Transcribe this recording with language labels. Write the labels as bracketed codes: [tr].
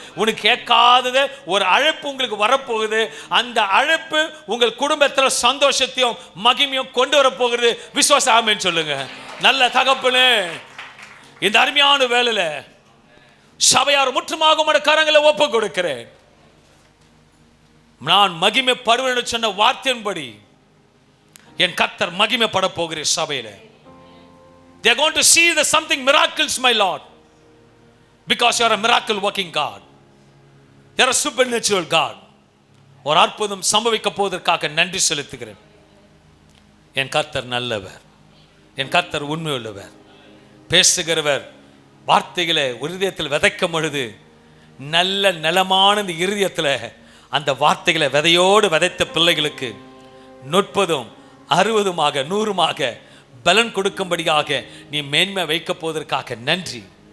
[ta] உனக்கு கேட்காதது ஒரு அழைப்பு உங்களுக்கு வரப்போகுது. அந்த அழைப்பு உங்கள் குடும்பத்தில் சந்தோஷத்தையும் மகிமையும் கொண்டு வரப்போகிறது. விசுவாச ஆமென் சொல்லுங்க. நல்ல தகப்பனே, இந்த அருமையான வேலையில சபையார் முற்றுமாக உம்முடைய கரங்களை ஒப்பு கொடுக்கிறேன். நான் மகிமைப்படுவேன் சொன்ன வார்த்தையின்படி என் கர்த்தர் மகிமைப்பட போகிறேன் சபையில. [en] They are going to see the something miracles, my Lord, because you are a miracle working God. You are a supernatural God. [ta] ஒரு அற்புதம் சம்பவிக்க போவதற்காக நன்றி செலுத்துகிறேன். என் கர்த்தர் நல்லவர், என் கர்த்தர் உண்மையுள்ளவர், பேசுகிறவர். வார்த்தைகளை இருதயத்தில் விதைக்கும் பொழுது நல்ல நிலமான இந்த இருதயத்தில் அந்த வார்த்தைகளை விதையோடு விதைத்த பிள்ளைகளுக்கு 30, 60, 100 பலன் கொடுக்கும்படியாக நீ மேன்மை வைக்க போவதற்காக நன்றி.